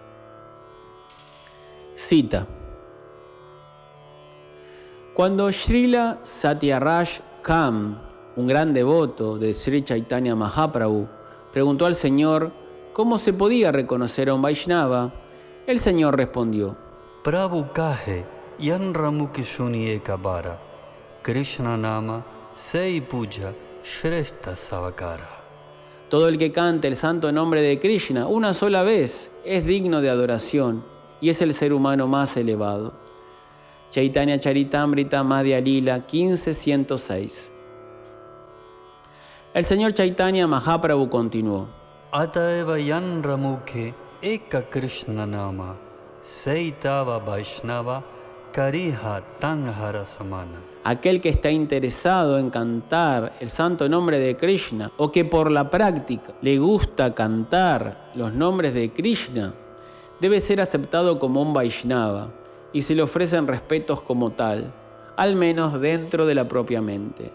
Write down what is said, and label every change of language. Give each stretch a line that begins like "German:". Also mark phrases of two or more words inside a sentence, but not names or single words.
Spanish: Cita. Cuando Srila Satyaraj Kam, un gran devoto de Sri Chaitanya Mahaprabhu, preguntó al Señor cómo se podía reconocer a un Vaishnava, el Señor respondió:
Bangla: প্রভু কহে যান রামুকি শুনিয়ে কবার, কৃষ্ণ নাম সেই পূজা শ্রেষ্ঠ সবাকার.
Spanish: Todo el que cante el santo nombre de Krishna una sola vez es digno de adoración y es el ser humano más elevado. Chaitanya Charitamrita Madhya Lila 15.106. El señor Chaitanya Mahaprabhu continuó:
Bangla: অতএব যান রামুখে এক কৃষ্ণ নাম, সেইতব বৈষ্ণব করিহ তাঁহার সমান.
Spanish: Aquel que está interesado en cantar el santo nombre de Krishna o que por la práctica le gusta cantar los nombres de Krishna, debe ser aceptado como un Vaishnava y se le ofrecen respetos como tal, al menos dentro de la propia mente.